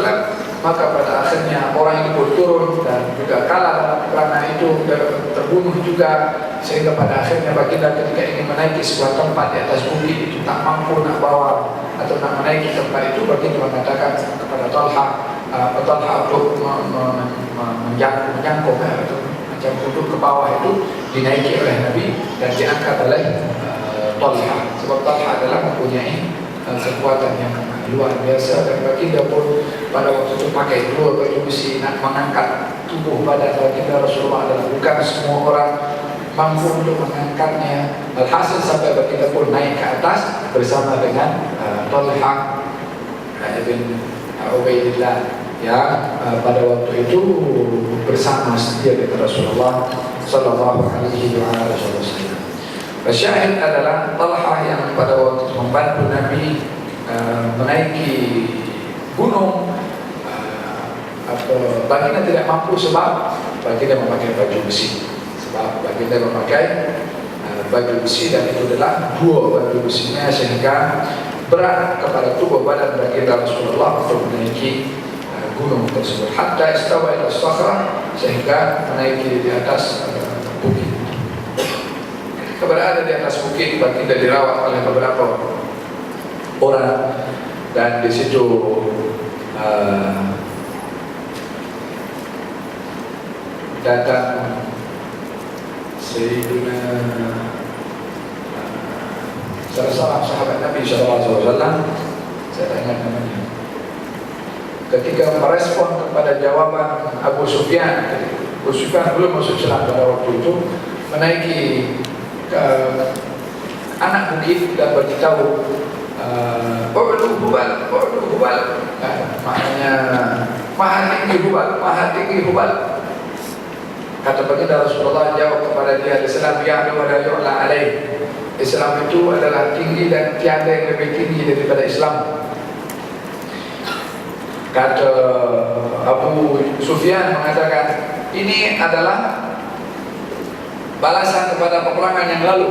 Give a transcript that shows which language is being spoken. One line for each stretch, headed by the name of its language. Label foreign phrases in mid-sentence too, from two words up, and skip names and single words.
Malay: Maka pada akhirnya orang itu pun turun dan juga kalah dalam peperangan itu, terbunuh juga, sehingga pada akhirnya baginda ketika ingin menaiki sebuah tempat di atas bukit itu tak mampu nak bawa atau nak menaiki tempat itu, baginda mengatakan kepada Talha untuk menyangkut atau macam duduk ke bawah itu, dinaiki oleh Nabi dan diangkat oleh Talha, sebab Talha adalah mempunyai kekuatan yang luar biasa. Dan baginda pun pada waktu itu pakai dua baju besi nak mengangkat tubuh badan baginda Rasulullah. Adalah bukan semua orang mampu untuk mengangkatnya. Alhasil sampai baginda pun naik ke atas bersama dengan Talha bin Ubaidillah, ya, pada waktu itu bersama setia dengan Rasulullah
Arabic: صلى الله عليه وسلم.
Malay: Syahid adalah Talha yang pada waktu membantu Nabi menaiki gunung. Baginda tidak mampu sebab baginda memakai baju besi. Sebab baginda memakai baju besi, dan itu adalah dua baju besinya, sehingga berat kepada tubuh badan baginda Rasulullah untuk menaiki gunung tersebut.
Arabic: حتى استوى إلى صخرة,
Malay: sehingga menaiki di atas bukit. Keberada di atas bukit, baginda dirawat oleh beberapa orang, dan di situ datang Sayyidina salah seorang sahabat Nabi SAW, saya tanya namanya, ketika merespon kepada jawaban Abu Sufyan. Abu Sufyan belum masuk Islam pada waktu itu, menaiki ke anak bukit dan beritahu U'lu Hubal, maknanya maha tinggi Hubal. Kata baginda Rasulullah jawab kepada dia, Islam
Arabic: يعلو ولا يعلى عليه.
Malay: Islam itu adalah tinggi dan tiada yang lebih tinggi daripada Islam. Kata Abu Sufyan mengatakan, ini adalah balasan kepada peperangan yang lalu.